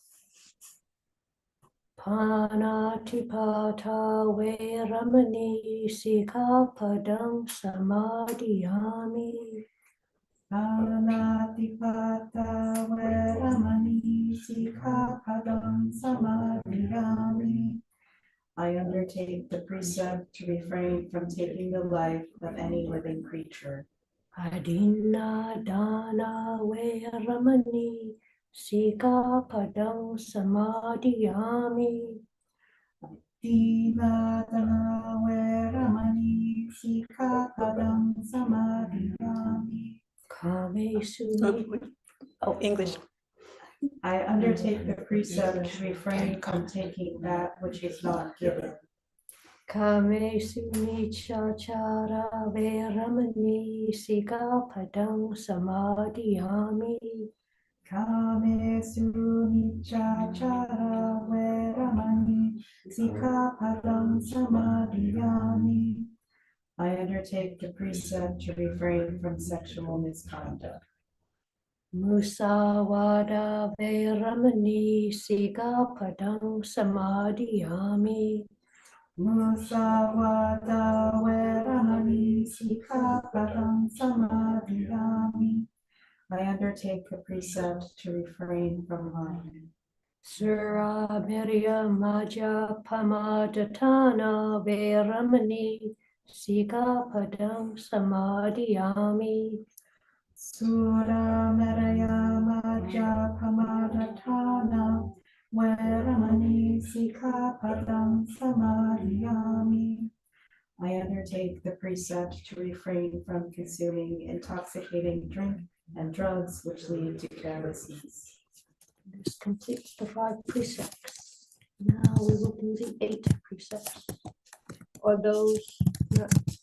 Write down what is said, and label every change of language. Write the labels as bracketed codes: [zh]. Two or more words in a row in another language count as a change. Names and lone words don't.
[pi] Panatipata veramani sikapadam samadhiyami. Panatipata veramani sikapadam samadhiyami. [en] I undertake the precept to refrain from taking the life of any living creature. [pi] Adinna dana veramani sikapadam samadhiyami. Dina dana samadhiyami. [en] Oh, English. I undertake the precept to refrain from taking that which is not given. [pi] Kamesu nichachara veramani sikapadang samadhiyami. Kamesu nichachara veramani sikapadam samadhiyami. [en] I undertake the precept to refrain from sexual misconduct. [pi] Musawada veramani sikapadang samadhiyami. Musawada veramani sikapadam samadhiyami. [en] I undertake the precept to refrain from lying. [pi] Sura Mirya Maja Pamadatana Veramani Sikapadam Samadhiyami. Sura Meraya Maja Pamadatana Veramani Sikapadam Samadhiyami. [en] I undertake the precept to refrain from consuming intoxicating drink and drugs which lead to carelessness. This completes the 5 precepts. Now we will do the 8 precepts. Or those not